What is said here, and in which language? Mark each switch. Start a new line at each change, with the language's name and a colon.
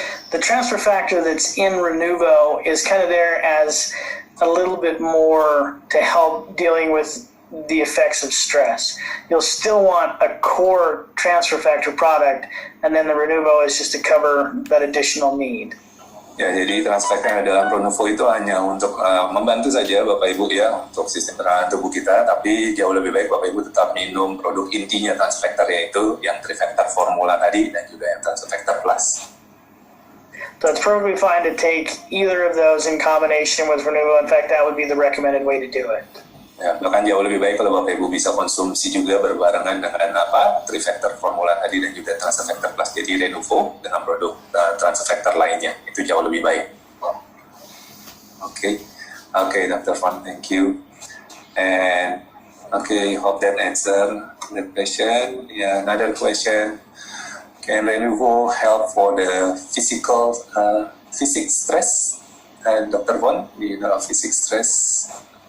English: The transfer factor that's in Renuvo is kind of there as a little bit more to help dealing with the effects of stress. You'll still want a core transfer factor product, and then the Renuvo is just to cover that additional need.
Indonesian: Ya, jadi transfer factor dalam Renuvo itu hanya untuk membantu saja Bapak Ibu ya untuk sistem pertahanan tubuh kita, tapi jauh lebih baik Bapak Ibu tetap minum produk intinya transfer factor, yaitu yang 3-factor formula tadi dan juga yang transfer factor plus.
English: So it's perfectly fine to take either of those in combination with Renuvo. In fact, that would be the recommended way to do it.
Indonesian: Ya, bahkan jauh lebih baik kalau Bapak Ibu bisa konsumsi juga berbarengan dengan 3-factor formula tadi dan juga transfer factor plus, jadi Renuvo dengan produk transfer factor lainnya, itu jauh lebih baik.
English: Okay, Dr. Fon, thank you. And hope that answer the question. Yeah, another question. Can Renuvo help for the physics stress? Dr. Fon, do you know physics stress?